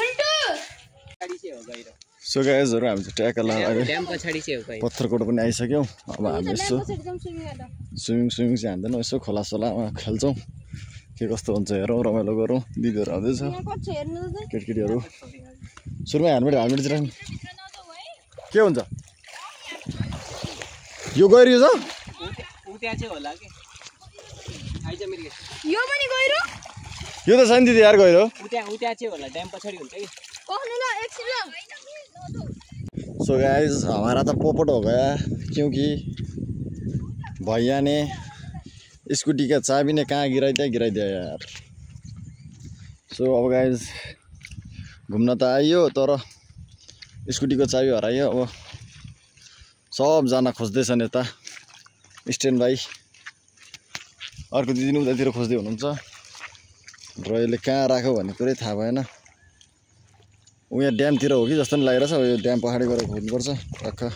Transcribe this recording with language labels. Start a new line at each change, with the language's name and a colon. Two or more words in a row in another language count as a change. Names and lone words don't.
Nepali: सो गाइजहरू हामी चाहिँ ट्याक लगाएर पत्थरकोट पनि आइसक्यौँ अब हामी यसो स्विमिङ चाहिँ हान्दैनौँ यसो खोला सोलामा खेल्छौँ के कस्तो हुन्छ हेरौँ रमाइलो गरौँ दिदीहरू आउँदैछ केटीकेटीहरू सुरुमा हेलमेट चाहिँ के हुन्छ यो गहिरो छ यो त छैन दिदी यार गहिरो सो गाइस
Hindi: हमारा तो पोपट हो गया क्योंकि भैया ने स्कूटी का चाबी ने कहाँ गिराई दिया यार
Nepali: सो अब गाइस घुम्न त आइयो तर स्कूटी को चाबी हरायो अब सबजना खोज्दैछन् यता स्ट्यान्ड बाई अर्को दिदी पनि उतातिर खोज्दै हुनुहुन्छ र यसले कहाँ राख्यो भन्ने कुरै थाहा भएन उ यहाँ ड्यामतिर हो कि जस्तो पनि लागिरहेछ यो ड्याम पछाडि गएर खोज्नुपर्छ टक्क